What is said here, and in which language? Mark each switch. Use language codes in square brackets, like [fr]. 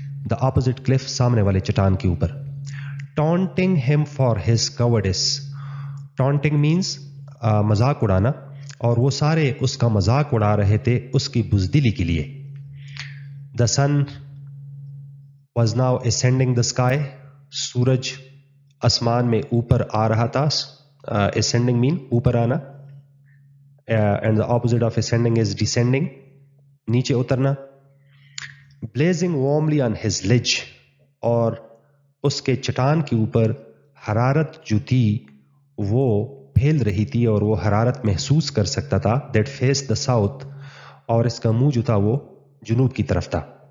[en] the opposite cliff, [ur] سامنے والے چٹان کے اوپر. [en] taunting ہم for his cowards, taunting means [ur] مذاق اڑانا، اور وہ سارے اس کا مذاق اڑا رہے تھے اس کی بزدلی کے لیے. [en] the sun was now ascending the sky، [ur] سورج آسمان میں اوپر آ رہا تھا. [en] ascending mean [ur] اوپر آنا, [en] and the opposite of ascending is descending, [ur] نیچے اترنا. [en] blazing warmly on his ledge, [ur] اور اس کے چٹان کے اوپر حرارت جو تھی وہ پھیل رہی تھی اور وہ حرارت محسوس کر سکتا تھا. [en] that faced the south, [ur] اور اس کا منہ جو تھا وہ جنوب کی طرف تھا.